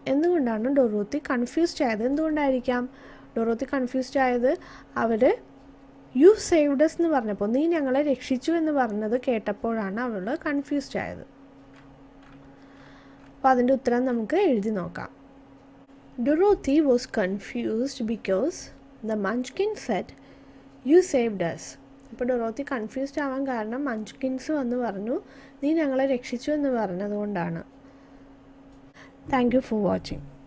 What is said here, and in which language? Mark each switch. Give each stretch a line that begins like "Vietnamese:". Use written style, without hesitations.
Malayalam: എന്തുകൊണ്ടാണ് Dorothy confused ആയത്? എന്തുകൊണ്ടായിരിക്കാം ഡൊറോത്തി കൺഫ്യൂസ്ഡ് ആയത്? അവർ
English: you saved us
Malayalam: എന്ന് പറഞ്ഞപ്പോൾ, നീ ഞങ്ങളെ രക്ഷിച്ചു എന്ന് പറഞ്ഞത് കേട്ടപ്പോഴാണ് അവൾ കൺഫ്യൂസ്ഡ് ആയത്. അപ്പോൾ അതിൻ്റെ ഉത്തരം നമുക്ക് എഴുതി നോക്കാം.
English: Dorothy was confused because the Munchkin said, "You saved us."
Malayalam: അപ്പോൾ ഡൊറോത്തി കൺഫ്യൂസ്ഡ് ആവാൻ കാരണം മഞ്ച്കിൻസ് വന്ന് പറഞ്ഞു, നീ ഞങ്ങളെ രക്ഷിച്ചു എന്ന് പറഞ്ഞതുകൊണ്ടാണ്.
English: Thank you for watching.